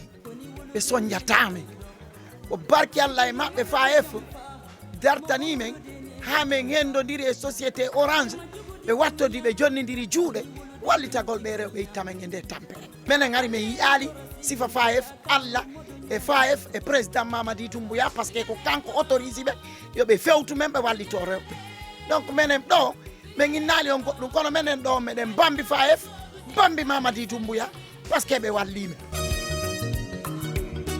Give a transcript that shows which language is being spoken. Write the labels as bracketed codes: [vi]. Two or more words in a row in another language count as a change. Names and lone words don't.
[ff] ɓe soñjatamen ko barki Allah e maɓɓe FAEF dartani men ha men hendodiri e société orange ɓe wattodi ɓe jonnidiri juuɗe wallitagol ɓe rewɓe ittamen e nde tampere minen ari min yiyaali sifa FAEF Allah e FAEF e président Mamadi Doumbouya [fr] par ce que [ff] ko kanko autorise ɓe yoɓe fewtu men ɓe wallito rewɓe donc minen ɗo min innali on goɗɗum kono minen ɗo meɗen bambi FAEF bambi Mamadi Doumbouya [fr] par ce que [ff] ɓe wallimen